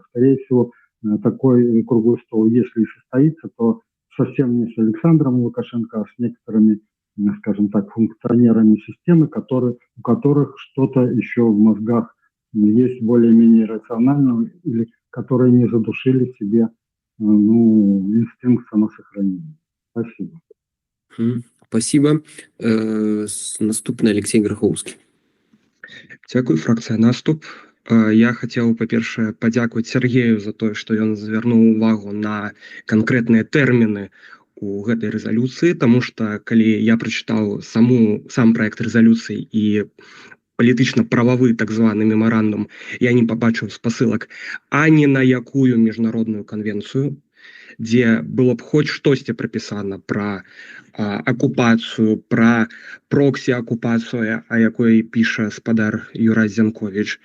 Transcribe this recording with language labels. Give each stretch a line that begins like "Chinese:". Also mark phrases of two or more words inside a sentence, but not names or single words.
Russian: Скорее всего, такой круглый стол, если и состоится, то совсем не с Александром Лукашенко, а с некоторыми, скажем так, функционерами системы, у которых что-то еще в мозгах есть более-менее рационального, или которые не задушили в себе инстинкт самосохранения. Спасибо. Спасибо.
Belarusian: Наступны Алексей Грахоўскі. Дзякуй, фракцыя «Наступ». Я хацеў, па-першае, падзякаваць Сергею за тое, што ён звярнуў увагу на канкрэтныя тэрміны у гэтай рэзалюцыі, таму што калі я прачытаў сам праект рэзалюцыі і палітычна-прававы так званы мемарандум, я не пабачыў спасылак ані на якую міжнародную канвенцыю, дзе было б хоць штосьці прапісана пра акупацыю, пра проксі-акупацыю, о якой піша спадар Юрай Зянковіч.